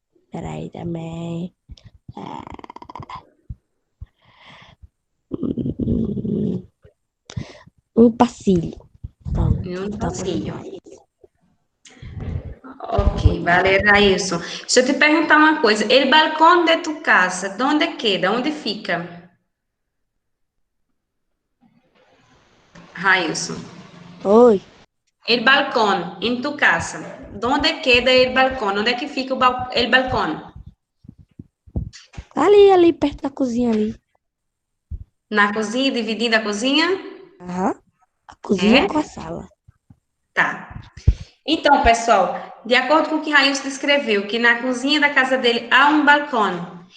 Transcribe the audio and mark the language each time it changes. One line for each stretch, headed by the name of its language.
Portuguese: Peraí também. um pasillo. Pronto, Em um tá
Spanish: pasillo.
Portuguese: bom. Ok, vale, Railson. Deixa eu te perguntar uma coisa.
Spanish: El balcón de tu casa, ¿dónde queda?
Portuguese: Onde fica? Railson. Oi,
Spanish: El balcón en tu casa, ¿dónde queda el balcón?
Portuguese: Onde é que fica el balcón? ali perto da cozinha ali. Na cozinha, dividindo a cozinha? Aham. A cozinha É? com a sala. Tá. Então, pessoal, de acordo com o que Railson descreveu, que na cozinha da casa dele há um balcão.